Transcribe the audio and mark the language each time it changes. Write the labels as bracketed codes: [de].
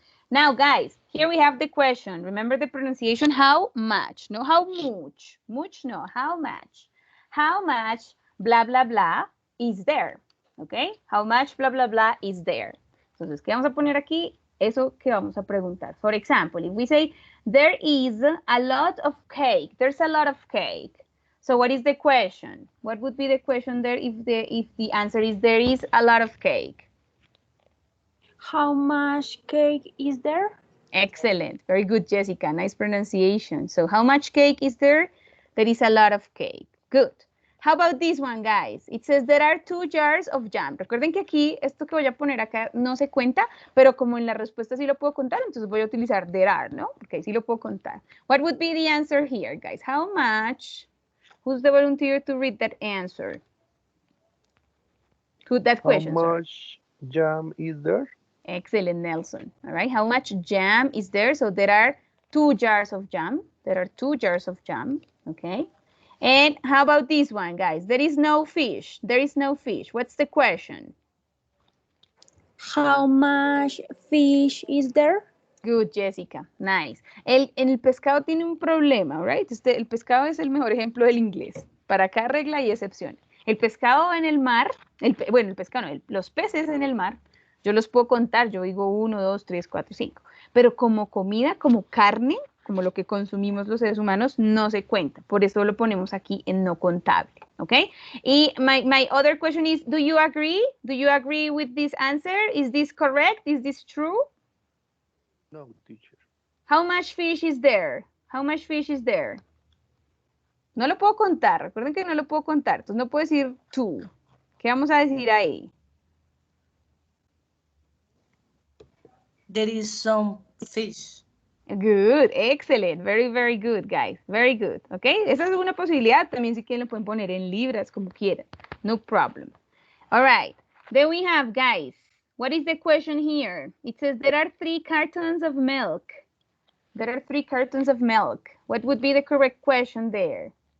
[en] Now, guys, here we have the question. Remember the pronunciation, how much, no how much. Much, no, how much. How much, blah, blah, blah, is there. Okay? How much, blah, blah, blah, is there. [es] Entonces, ¿qué vamos a poner aquí? Eso que vamos a preguntar. [en] For example, if we say, there is a lot of cake. There's a lot of cake. So what is the question? What would be the question there if the answer is there is a lot of cake? How much cake is there? Excellent. Very good, Jessica. Nice pronunciation. So how much cake is there? There is a lot of cake. Good. How about this one, guys? It says there are 2 jars of jam. [es] Recuerden que aquí, esto que voy a poner acá no se cuenta, pero como en la respuesta sí lo puedo contar, entonces voy a utilizar [en] there are, [es] ¿no? Porque sí lo puedo contar. [en] What would be the answer here, guys? How much? Who's the volunteer to read that answer? That question, How much jam is there? Excellent, Nelson. All right. How much jam is there? So there are 2 jars of jam. There are 2 jars of jam. Okay. And how about this one, guys? There is no fish. There is no fish. What's the question? How much fish is there? Good, Jessica. Nice. [es] En el pescado tiene un problema, right? El pescado es el mejor ejemplo del inglés. Para cada regla y excepción. El pescado en el mar, bueno, el pescado no, los peces en el mar, yo los puedo contar, yo digo 1, 2, 3, 4, 5. Pero como comida, como carne, como lo que consumimos los seres humanos, no se cuenta. Por eso lo ponemos aquí en no contable, ¿ok? [en] Y my other question is, do you agree? Do you agree with this answer? Is this correct? Is this true? No, teacher. How much fish is there? How much fish is there? [es] No lo puedo contar. Recuerden que no lo puedo contar. Entonces no puedo decir 2. ¿Qué vamos a decir ahí? [en] There is some fish. Good, excellent, very, very good, guys, very good, ¿ok? [es] Esa es una posibilidad, también si quieren lo pueden poner en libras, como quieran, [en] no problem. All right, then we have, guys, what is the question here? It says there are 3 cartons of milk. There are 3 cartons of milk. What would be the correct question there?